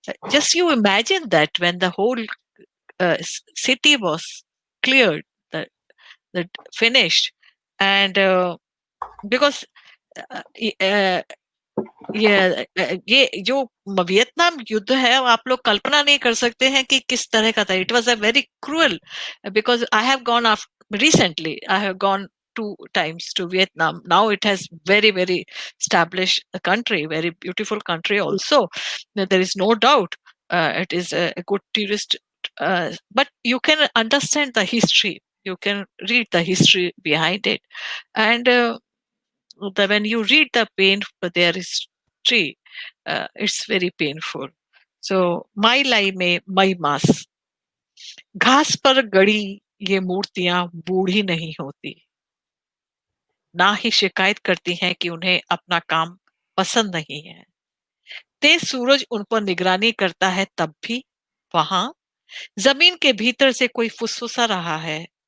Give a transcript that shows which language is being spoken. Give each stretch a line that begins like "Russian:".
English: Just you imagine that when the whole city was cleared, that that finished, and because uh, uh,
Hindi: ये जो Vietnam युद्ध है, वो आप लोग कल्पना नहीं कर सकते हैं कि किस तरह का था.
English: It was a very cruel, because I have gone recently. I have gone 2 times to Vietnam. Now it has very established country, very beautiful country also. There is no doubt. It is a good tourist, but you can understand the history. You can read the history behind it, and when you read the pain for their history, it's very painful.
Hindi: So my लाई में मई मास, घास पर गड़ी ये मूर्तियां बूढ़ी नहीं होती, ना ही शिकायत करती हैं कि उन्हें अपना काम पसंद नहीं है. तेज सूरज उन पर निगरानी करता है, तब भी वहां जमीन के भीतर से कोई फुसफुसा रहा है.